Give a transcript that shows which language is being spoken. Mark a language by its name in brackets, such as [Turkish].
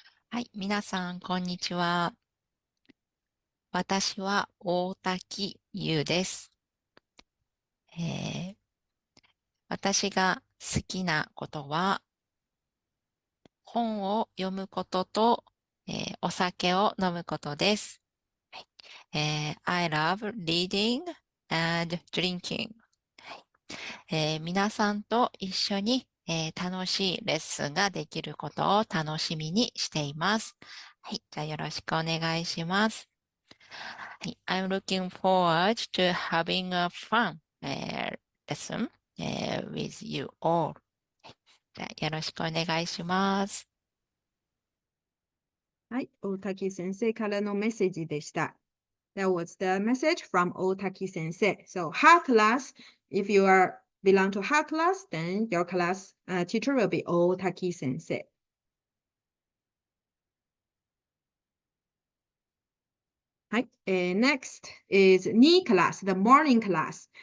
[Japanese] はい、皆さん、こんにちは。私は大滝優です。私が好きなことは本を読むことと、お酒を飲むことです。 [English] はいI love reading and drinking. [Japanese] 皆さんと一緒に、楽しいレッスンができることを楽しみにしています。はい、じゃあよろしくお願いします。 [English] はい、I'm looking forward to having a fun lesson with you all. [Japanese] じゃあよろしくお願いします。はい、大滝先生からのメッセージでした。 [English] That was the message from Otaki sensei. So her class, if you belong to her class, then your class teacher will be Otaki sensei. Next is Ni class, the morning class.